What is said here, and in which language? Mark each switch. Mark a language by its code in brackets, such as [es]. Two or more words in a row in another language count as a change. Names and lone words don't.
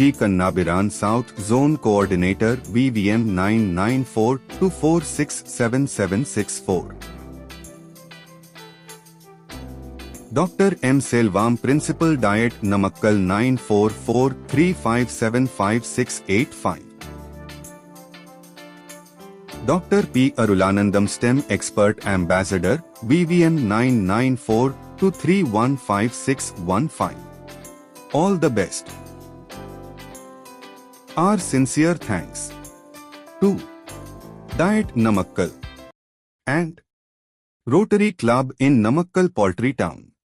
[en] Kannabiran South Zone Coordinator, VVM 99424677764. Dr. M. Selvam Principal Diet Namakkal 94435756885. Dr. P. Arulanandam STEM Expert Ambassador, VVM 99423155615. All the best. Our sincere thanks to Diet Namakkal and Rotary Club in Namakkal Poultry Town.